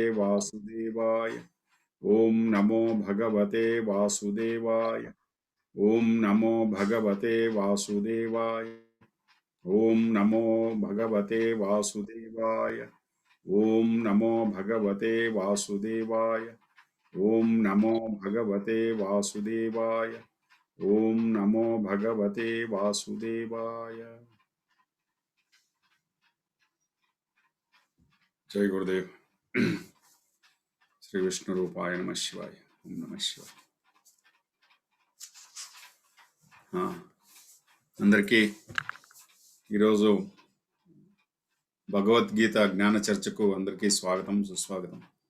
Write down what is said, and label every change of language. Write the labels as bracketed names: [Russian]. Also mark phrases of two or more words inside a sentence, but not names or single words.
[Sanskrit] వాసుదేవాయ, ఓం నమో భగవతే వాసుదేవాయ, ఓం నమో భగవతే వాసుదేవాయ, ఓం నమో భగవతే వాసుదేవాయ, ఓం నమో భగవతే వాసుదేవాయ, ఓం నమో భగవతే వాసుదేవాయ, ఓం నమో భగవతే వాసుదేవాయ। జై గురుదేవ్। శ్రీ విష్ణు రూపాయ నమ శివాయ। ఓం నమ శివాయ। [Telugu] అందరికీ ఈరోజు భగవద్గీత జ్ఞాన చర్చకు అందరికీ స్వాగతం, సుస్వాగతం।